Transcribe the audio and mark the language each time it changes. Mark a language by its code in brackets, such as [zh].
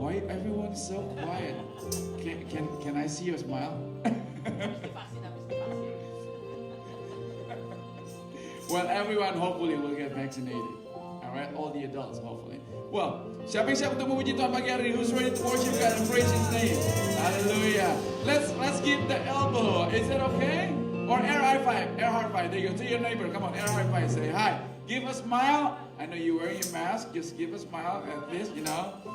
[en] Why everyone is so quiet? Can I see your smile? Well, everyone hopefully will get vaccinated. Alright, all the adults hopefully. [id] Well, siapa yang siap untuk memuji Tuhan pagi hari ini? [en] Who's ready to worship God and praise His name? Hallelujah. Let's give the elbow. Is that okay? Or air high five. Air high five. There you go. To your neighbor. Come on, air high five. Say hi. Give a smile. I know you're wearing your mask. Just give a smile at least, you know.